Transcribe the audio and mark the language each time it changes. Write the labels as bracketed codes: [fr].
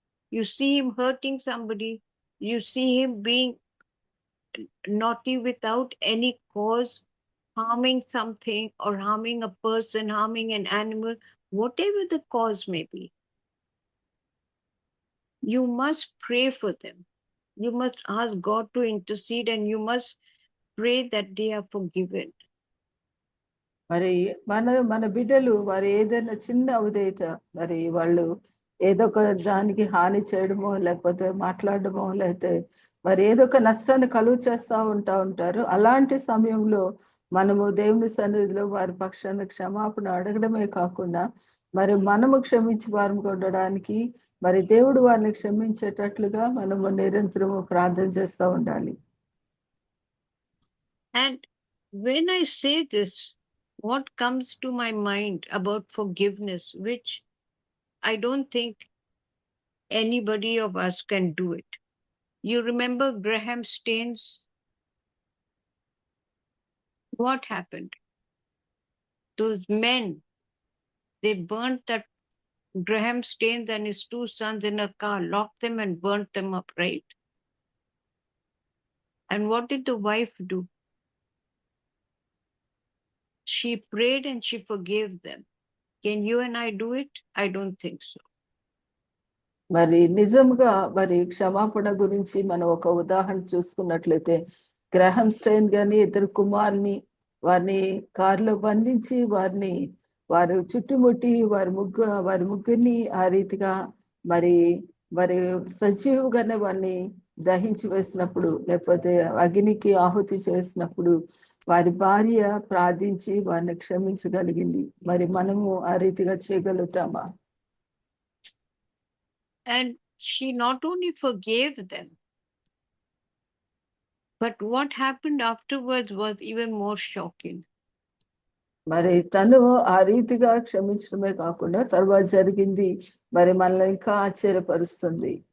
[en] You see him hurting somebody, you see him being naughty without any cause, harming something or harming a person, harming an animal, whatever the cause may be. You must pray for them. You must ask God to intercede, and you must pray that they are forgiven. [te] మరి మన బిడ్డలు వారు ఏదైనా చిన్న ఉదయత మరి వాళ్ళు ఏదో ఒక దానికి హాని చేయడమో, లేకపోతే మాట్లాడడమో, లేకపోతే మరి ఏదో ఒక నష్టాన్ని కలుగు చేస్తూ ఉంటారు. అలాంటి సమయంలో మనము దేవుని సన్నిధిలో వారి పక్షాన క్షమాపణ అడగడమే కాకుండా మరి మనము క్షమించి వారికి ఉండడానికి, మరి దేవుడు వారిని క్షమించేటట్లుగా మనము నిరంతరము ప్రార్థన చేస్తూ ఉండాలి. [en] And when I say this, what comes to my mind about forgiveness, which I don't think anybody of us can do it. You remember Graham Staines? What happened? Those men, they burnt that Graham Staines and his 2 sons in a car, locked them and burnt them up, right? And what did the wife do? She prayed and she forgave them. Can you and I do it? I don't think so. [te] మరి నిజంగా మరి క్షమాపణ గురించి మనం ఒక ఉదాహరణ చూసుకున్నట్లయితే, Graham stain గాని 2 కుమారుని వారిని కారులో బంధించి వారు చుట్టుముట్టి వారి ముగ్గురిని ఆ రీతిగా మరి సజీవుగానే వారిని దహించి వేసినప్పుడు, లేకపోతే అగ్నికి ఆహుతి చేసినప్పుడు వారి భార్య ప్రార్థించి వారిని క్షమించగలిగింది. మరి మనము ఆ రీతిగా చేయగలుగుతామా? [en] And she not only forgave them, but what happened afterwards was even more shocking. [te] మరి తను ఆ రీతిగా క్షమించడమే కాకుండా తర్వాత జరిగింది మరి మనల్ని ఇంకా ఆశ్చర్యపరుస్తుంది.